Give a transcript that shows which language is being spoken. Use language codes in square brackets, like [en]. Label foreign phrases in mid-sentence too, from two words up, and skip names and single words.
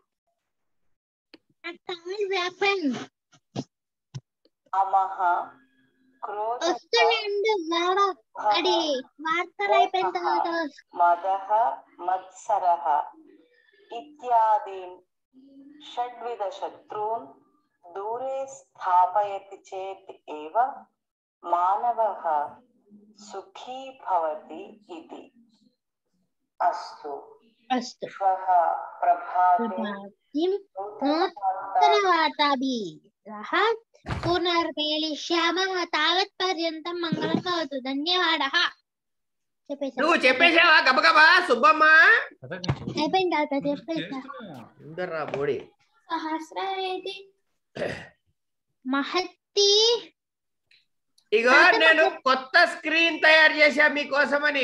[sa] अमः मदः मत्सरः इत्यादीन् षड्विधशत्रून् दूरे स्थापयति चेत् एव मानवः सुखी भवति इति। अस्तु श्वः प्रभाते नूतनवार्ताभिः पुनर्मेलिष्यामः। तावत्पर्यन्तं मङ्गलं भवतु। धन्यवादः। [te] నువ్వు చెప్పేసావా గబగబా సుబ్బమ్మ? అయిపోయింది తాత, చెప్పేసా. ఇందర్రా బోడి సహస్రవేది మహత్తి. ఇగో నేను కొత్త స్క్రీన్ తయారు చేశా మీకోసమని.